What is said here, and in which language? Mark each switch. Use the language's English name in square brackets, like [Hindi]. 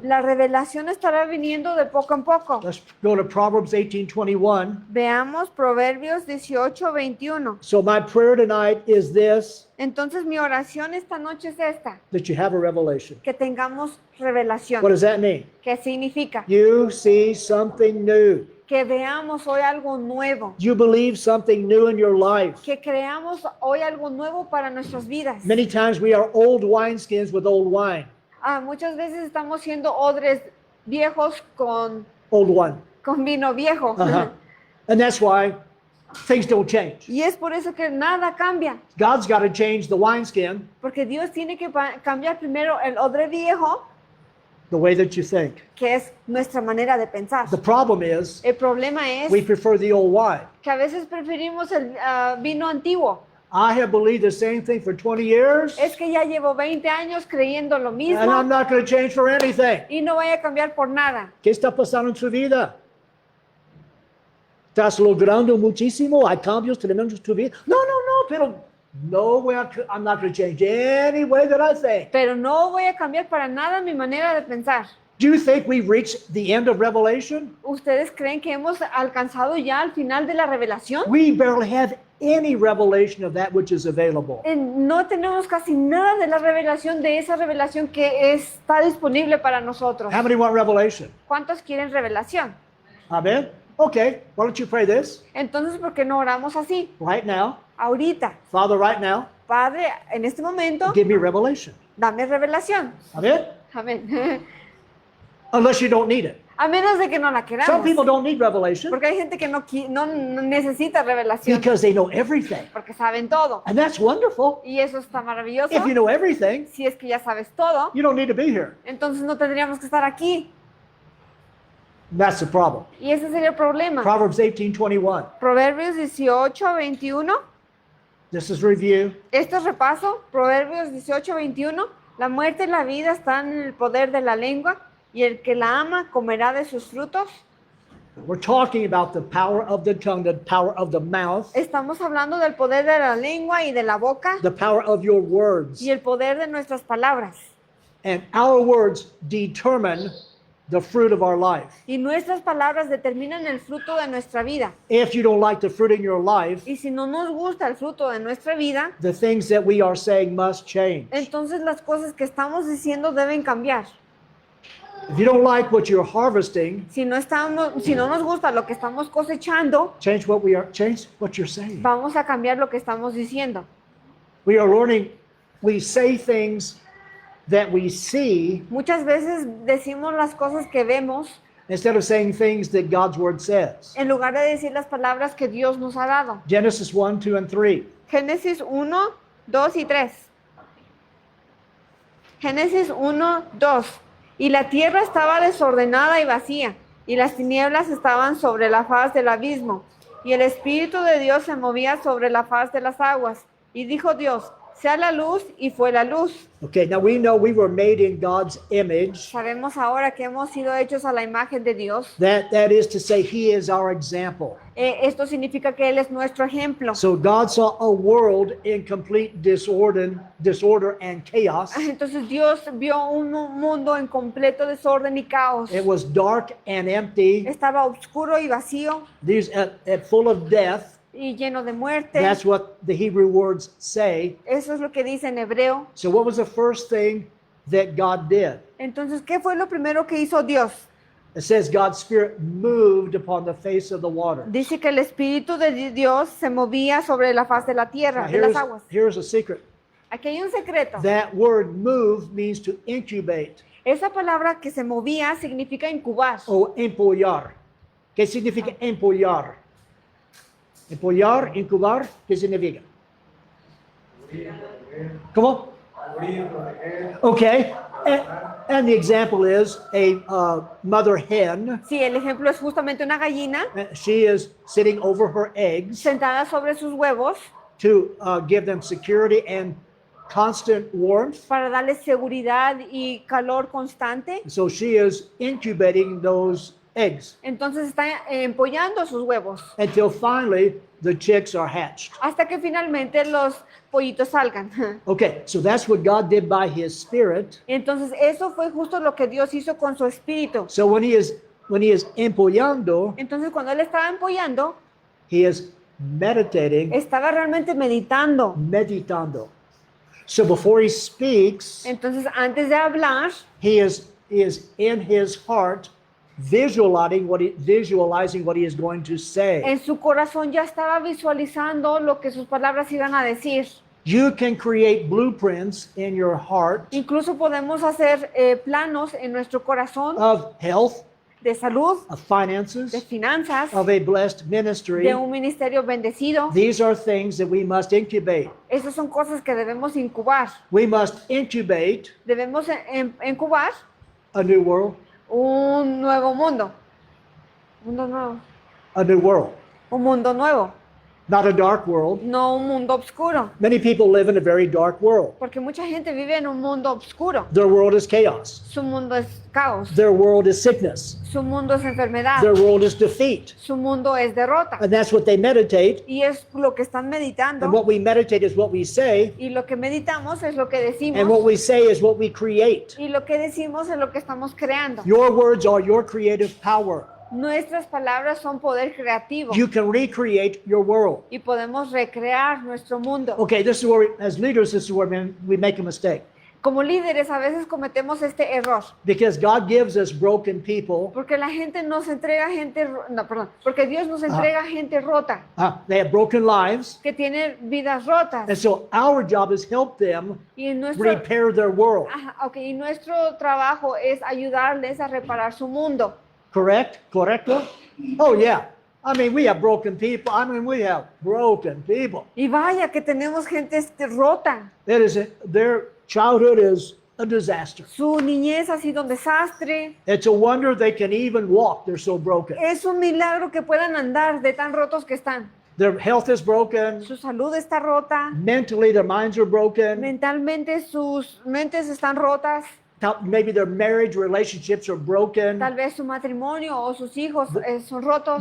[Spanish] la revelación estará viniendo de poco en poco. [English] Let's go to Proverbs 18:21. [Spanish] Veamos Proverbios 18:21. [English] So my prayer tonight is this, [Spanish] Entonces mi oración esta noche es esta, [English] that you have a revelation. [Spanish] que tengamos [English] What [Spanish] revelación. [English] does that mean? [Spanish] ¿Qué significa? [English] You see something new. [Spanish] Que veamos hoy algo nuevo, [English] You believe something new in your life. [Spanish] que creamos hoy algo nuevo para nuestras vidas. [English] Many times we are old wineskins with old wine. [Spanish] Muchas veces estamos siendo odres viejos con [English] Old wine. [Spanish] vino viejo. Uh-huh. [English] And that's why things don't change. [Spanish] Y es por eso que nada cambia, [English] God's got to change the wineskin [Spanish] porque Dios tiene que cambiar primero el odre viejo, [English] the way that you think. [Spanish] que es nuestra manera de pensar. [English] The problem is [Spanish] El problema es [English] we prefer the old wine. [Spanish] que a veces preferimos el vino antiguo. [English] I have believed the same thing for 20 years, [Spanish] Es que ya llevo 20 años creyendo lo [English] and I'm [Spanish] mismo [English] not going to change for anything. [Spanish] y no voy a cambiar por nada. ¿Qué está pasando en su vida? ¿Estás logrando muchísimo? ¿Hay cambios tremendos en tu vida? No, pero [English] I'm not going to change any way that I think. [Spanish] Pero no voy a cambiar para nada mi manera de pensar. [English] Do you think we've reached the end of Revelation? [Spanish] ¿Ustedes creen que hemos alcanzado ya al final de la revelación? [English] We barely have any revelation of that which is available. [Spanish] No tenemos casi nada de la revelación, de esa revelación que está disponible para nosotros. [English] How many want revelation? [Spanish] ¿Cuántos quieren revelación? [English] Amen? Okay, why don't you pray this [Spanish] Entonces, ¿por qué no oramos así? [English] right now? [Spanish] Ahorita, [English] Father, right now, [Spanish] Padre, en este momento, [English] give me revelation. [Spanish] dame revelación. [English] Amen? [Spanish] Amén. [English] Unless you don't need it. [Spanish] A menos de que no la [English] Some [Spanish] queramos. [English] people don't need revelation [Spanish] Porque hay gente que no necesita revelación. [English] because they know everything. [Spanish] Porque saben todo. [English] And that's wonderful. [Spanish] Y eso está maravilloso. [English] If you know everything, [Spanish] Si es que ya sabes todo, [English] you don't need to be here. [Spanish] entonces no tendríamos que estar aquí. [English] That's the problem. [Spanish] Y ese sería el problema. [English] Proverbs 18:21. [Spanish] Proverbios 18, 21. [English] This is review. [Spanish] Este es repaso. Proverbios 18, 21. La muerte y la vida están en el poder de la lengua, y el que la ama comerá de sus frutos. [English] We're talking about the power of the tongue, the power of the mouth, [Spanish] Estamos hablando del poder de la lengua y de la boca, [English] the power of your words. [Spanish] y el poder de nuestras palabras. [English] And our words determine the fruit of our life. [Spanish] Y nuestras palabras determinan el fruto de nuestra vida. [English] If you don't like the fruit in your life, [Spanish] Y si no nos gusta el fruto de nuestra vida, [English] the things that we are saying must change. [Spanish] entonces las cosas que estamos diciendo deben cambiar. [English] If you don't like what you're harvesting, [Spanish] Si no nos gusta lo que estamos cosechando, [English] change what you're saying. [Spanish] vamos a cambiar lo que estamos diciendo. [English] We are learning, we say things that we see [Spanish] Muchas veces decimos las cosas que vemos [English] instead of saying things that God's word says. [Spanish] en lugar de decir las palabras que Dios nos ha dado. [English] Genesis 1, 2, and 3. [Spanish] Génesis 1, 2 y 3. Génesis 1, 2. Y la tierra estaba desordenada y vacía, y las tinieblas estaban sobre la faz del abismo, y el Espíritu de Dios se movía sobre la faz de las aguas. Y dijo Dios, sea la luz, y fue la luz. [English] Okay, now we know we were made in God's image. [Spanish] Sabemos ahora que hemos sido hechos a la imagen de Dios. [English] That is to say, He is our example. [Spanish] Esto significa que Él es nuestro ejemplo. [English] So God saw a world in complete disorder and chaos. [Spanish] Entonces Dios vio un mundo en completo desorden y caos. [English] It was dark and empty. [Spanish] Estaba oscuro y vacío [English] These full of death. [Spanish] y lleno de muerte. [English] That's what the Hebrew words say. [Spanish] Eso es lo que dice en hebreo. [English] So what was the first thing that God did? [Spanish] Entonces, ¿qué fue lo primero que hizo Dios? [English] It says God's Spirit moved upon the face of the water. [Spanish] Dice que el Espíritu de Dios se movía sobre la faz de la tierra, [English] Now, [Spanish] de las aguas. [English] here's a secret. [Spanish] Aquí hay un secreto. [English] That word move means to incubate [Spanish] Esa palabra que se movía significa incubar. o empollar. ¿Qué significa empollar? Empollar, incubar, ¿qué significa? ¿Cómo? [English] Okay. And the example is a mother hen. [Spanish] Sí, el ejemplo es justamente una gallina [English] She is sitting over her eggs [Spanish] sentada sobre sus huevos [English] to give them security and constant warmth. [Spanish] para darles seguridad y calor constante. [English] So she is incubating those eggs [Spanish] Entonces está empollando sus huevos [English] until finally the chicks are hatched. [Spanish] hasta que finalmente los pollitos salgan. [English] Okay, so that's what God did by His Spirit. [Spanish] Entonces eso fue justo lo que Dios hizo con su espíritu. [English] So when He is empollando, [Spanish] Entonces cuando él estaba empollando, [English] He is meditating, [Spanish] estaba realmente meditando. [English] meditando. So before He speaks, [Spanish] Entonces antes de hablar, [English] He is in His heart visualizing what he is going to say. [Spanish] en su corazón ya estaba visualizando lo que sus palabras iban a decir. [English] You can create blueprints in your heart [Spanish] Incluso podemos hacer planos en nuestro corazón [English] of health, [Spanish] de salud, [English] of [Spanish] de [English] finances, [Spanish] finanzas, [English] of a blessed ministry. [Spanish] de un ministerio bendecido. [English] These are things that we must incubate. [Spanish] Esas son cosas que debemos incubar. [English] We must incubate [Spanish] Debemos incubar [English] a new world, [Spanish] un nuevo mundo. Mundo nuevo. [English] a new world. [Spanish] Un mundo nuevo. [English] not a dark world. [Spanish] no un mundo oscuro, [English] Many people live in a very dark world. [Spanish] porque mucha gente vive en un mundo oscuro. [English] Their world is chaos. [Spanish] Su mundo es caos, [English] Their world is sickness. [Spanish] su mundo es enfermedad, [English] Their world is defeat. [Spanish] su mundo es derrota. [English] And that's what they meditate. [Spanish] Y es lo que están meditando. [English] And what we meditate is what we say. [Spanish] Y lo que meditamos es lo que [English] And what [Spanish] decimos. [English] we say is what we create. [Spanish] Y lo que decimos es lo que estamos creando. [English] Your words are your creative power. [Spanish] Nuestras palabras son poder creativo. [English] You can recreate your world. [Spanish] Y podemos recrear nuestro mundo. [English] Okay, this is where, as leaders, this is where we make a mistake. [Spanish] Como líderes a veces cometemos este error. [English] Because God gives us broken people. [Spanish] Porque la gente nos entrega gente, no, perdón, porque Dios nos entrega gente rota, [English] They have broken lives. [Spanish] que tiene vidas rotas. [English] And so our job is help them [Spanish] Y nuestro, [English] repair their world. [Spanish] y nuestro trabajo es ayudarles a reparar su mundo. [English] Correct? Correcto? Oh, yeah. I mean, we have broken people. I mean, we have broken people. [Spanish] Y vaya que tenemos gente rota. [English] Their childhood is a disaster. [Spanish] Su niñez ha sido un desastre. [English] It's a wonder they can even walk. They're so broken. [Spanish] Es un milagro que puedan andar de tan rotos que están. [English] Their health is broken. [Spanish] Su salud está rota. [English] Mentally, their minds are broken. [Spanish] Mentalmente sus mentes están rotas. [English] Maybe their marriage relationships are broken. [Spanish] Tal vez su matrimonio o sus hijos son rotos.